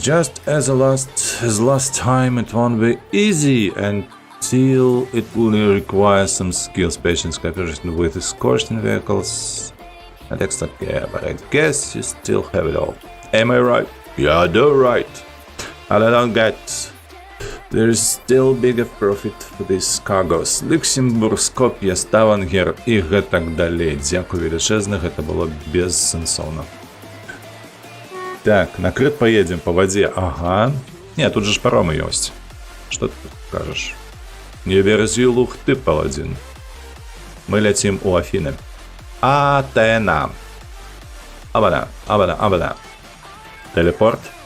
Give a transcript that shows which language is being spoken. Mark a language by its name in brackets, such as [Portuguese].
[English] Just as last time, it won't be easy until it will require some skills, patience, cooperation with escorting vehicles and extra care. But I guess you still have it all. Am I right? Yeah, you're right. And I don't get. There's still bigger profit for these cargoes. [Belarusian] Люксембург, Скоп'е, Ставангер і гэтак далей. Дзякуй велічэзна, гэта было бессэнсоўна. [Russian] Так, на Крыт поедем по воде. [Belarusian] Ага. Не, тут же ж паромы ёсць. Што ты кажаш? Не верзі лух ты, паладзін. Мы ляцім у Афіны. Атена. Абада, абада, абада. Телепорт.